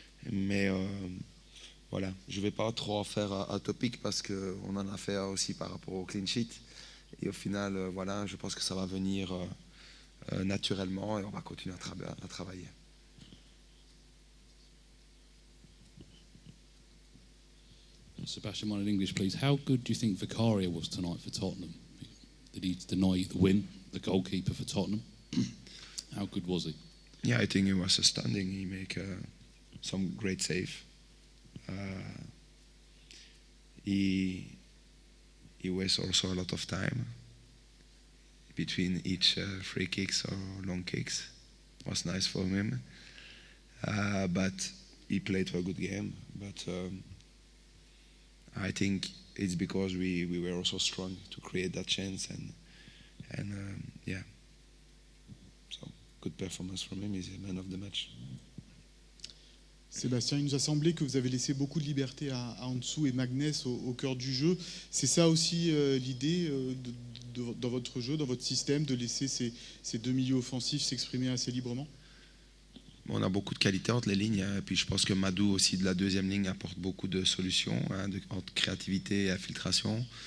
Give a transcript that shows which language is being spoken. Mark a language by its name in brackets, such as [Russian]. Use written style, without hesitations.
[French] Mais voilà, je ne vais pas trop en faire un topic parce qu'on en a fait aussi par rapport au clean sheet. Et au final, voilà, je pense que ça va venir naturellement et on va continuer à travailler. [English] Sebastian, one in English, please. How good do you think Vicaria was tonight for Tottenham? Did he deny the win, the goalkeeper for Tottenham? How good was he? Yeah, I think he was outstanding. He made some great save. He wastes also a lot of time between each free kicks or long kicks. It was nice for him. But he played a good game. But I think it's because we were also strong to create that chance and yeah. So good performance from him. He's the man of the match. [French] Sébastien, il nous a semblé que vous avez laissé beaucoup de liberté à Ansu et Magnès au cœur du jeu. C'est ça aussi l'idée dans votre jeu, dans votre système, de laisser ces deux milieux offensifs s'exprimer assez librement? On a beaucoup de qualités entre les lignes, et puis je pense que Madou aussi de la deuxième ligne apporte beaucoup de solutions, entre créativité et infiltration.